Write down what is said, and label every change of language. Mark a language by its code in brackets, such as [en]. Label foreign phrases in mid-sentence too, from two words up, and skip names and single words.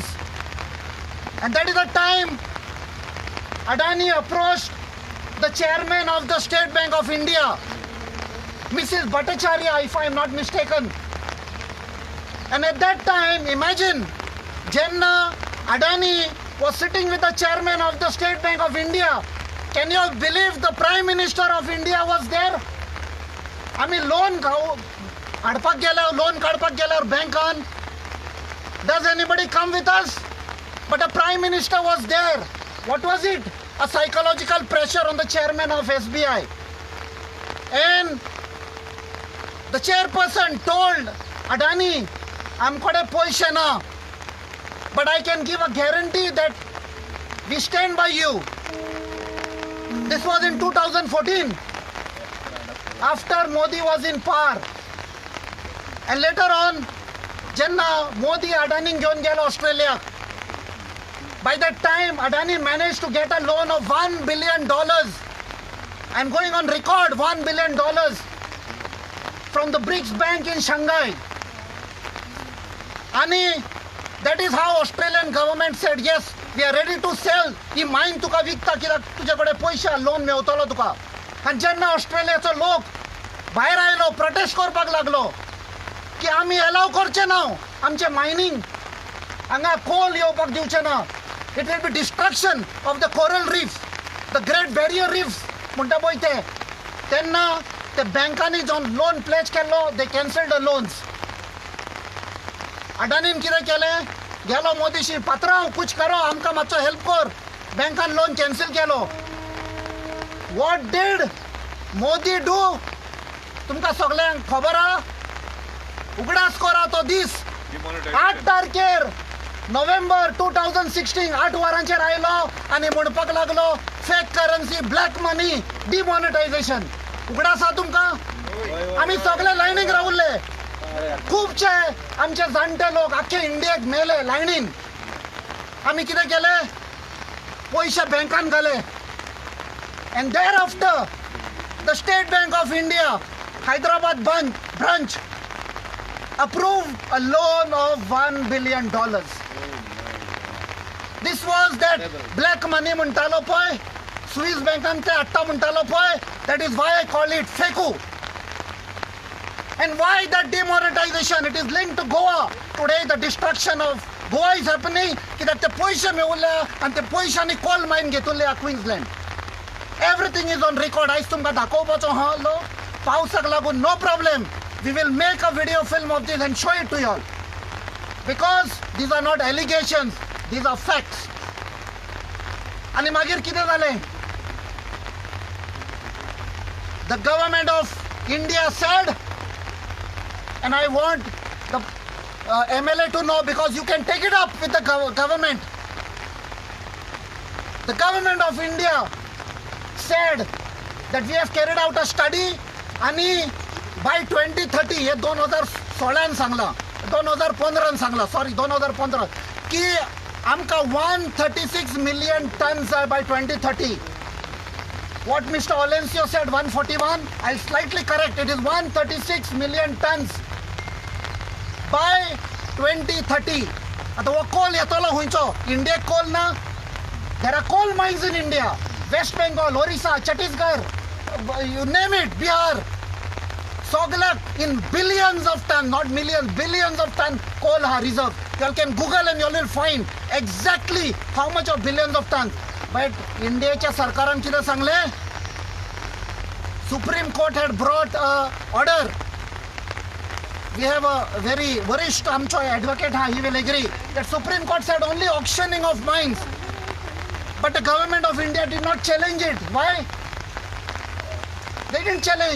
[en] And that is the time Adani approached the chairman of the State Bank of India, Mrs. Bhattacharya, if I am not mistaken. And at that time, imagine, Jenna Adani was sitting with the chairman of the State Bank of India Can you believe the Prime Minister of India was there? [kok] आम्ही लोन हाडपाक गेल्यावर लोन काडपाक गेल्यावर बँकान [en] does anybody come with us? But a Prime Minister was there. What was it? A psychological pressure on the chairman of SBI. And the chairperson told Adani, [kok] आमकडे पैसे ना, [en] but I can give a guarantee that we stand by you. This was in 2014, after Modi was in power. And later on, Jenna Modi Adani [kok] घेऊन गेला [en] Australia. By that time, Adani managed to get a loan of $1 billion. I'm going on record, $1 billion from the BRICS Bank in Shanghai. And that is how Australian government said, yes, we are ready to sell. [kok] ही माइन तुका विकता कित्याक तुझ्याकडे पैसे लोन मेवतलो तुका. आणि जेन्ना ऑस्ट्रेलियाचो लोक भायर आयलो प्रोटेस्ट करपाक लागलो की आमी एलाव करचे ना आमचे मायनिंग हांगा कोल येवपाक दिवचे ना. [en] It will be destruction of the coral reef, the Great Barrier Reef [kok] म्हणटा पळय ते. तेन्ना ते बँकांनी जो लोन प्लेज केल्लो, [en] they cancelled the loans. [kok] अडानीन कितें केलें, गेलो मोदीशी पात्रांव [hi] कुछ करो, [kok] आमकां मातसो हेल्प कर. बँकान लोन कॅन्सल केलो. [en] What did Modi do? [kok] तुमकां सगळ्यांक खबर आहा? उगडास करा तो दीस 8 तारखेर नोव्हेंबर 2016 8 वरांचेर आयलो आनी म्हणपाक लागलो [en] fake currency, black money, demonetization. [kok] उगडास आहा तुमकां? आमी सगळे लायनीक रावल्ले. खूबशे आमचे जाणटे लोक आख्खे इंडियेक मेले लायनीन. आमी कितें केलें, पयशे बँकान घाले. [en] And thereafter, the State Bank of India, Hyderabad branch, approved a loan of $1 billion. This was that black money [kok] म्हणटालो पळय, Swiss bankan ते हाडटा म्हणटालो पळय, [en] that is why I call it FECU. And why that demonetization? It is linked to Goa. Today the destruction of Goa is happening [kok] कित्याक ते पयशे मेवले आनी ते पयशांनी कोल मायन घेतले क्वीन्सलँड. [en] Everything is on record. आयज तुमकां दाखोवपाचो हा लो पावसाक लागून. No problem. We will make a video film of this and show it to you all. Because these are not allegations, these are facts. [kok] आणि मागीर कितें जालें? [en] The government of India said, and I want the MLA to know because you can take it up with the government. The government of India said that we have carried out a study आणि by 2030 [kok] हे 2016 सांगला 2015 सांगला सॉरी 2015 की आमकां [en] 136 million tons by 2030. What Mr. Olencio said 141, I'll slightly correct, it is 136 million tons by 2030. [kok] आता वो कोल येतलो हुंयचो, इंडियेक कोल ना. [en] There are coal mines in India. West Bengal, Orissa, Chhattisgarh, you name it, Bihar. Soglak in billions of tons, not millions, billions of tons coal are reserved. You all can Google and you all will find exactly how much of billions of tons. [kok] But Indiaच्या सरकारान कितें सांगलें? [en] Supreme Court had brought a order. We have a very [kok] वरिष्ठ आमचो [en] advocate ha, he will agree that Supreme Court said only auctioning of mines. But the government of India did not challenge it. Why? They didn't challenge.